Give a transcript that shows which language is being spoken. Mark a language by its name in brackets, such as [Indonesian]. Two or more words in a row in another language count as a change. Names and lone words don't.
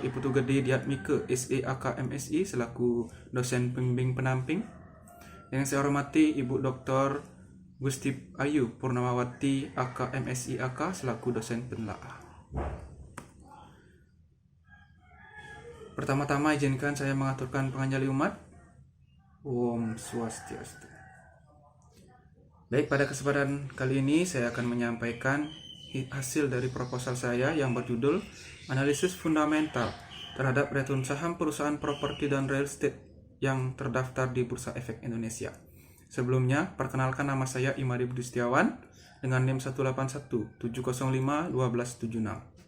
[Indonesian] Iputu Gede Diatmike SE AKMSI selaku dosen pembimbing penamping. Yang saya hormati Ibu Dr. Gusti Ayu Purnamawati AKMSI AK selaku dosen penelaah. Pertama-tama izinkan saya mengaturkan penganjali umat. [Balinese] Om Swastiastu. [Indonesian] Baik, pada kesempatan kali ini saya akan menyampaikan hasil dari proposal saya yang berjudul Analisis Fundamental terhadap return saham perusahaan properti dan [English] real estate [Indonesian] yang terdaftar di Bursa Efek Indonesia. Sebelumnya, perkenalkan nama saya Imadi Budi Setiawan dengan NIM 181-705-1276.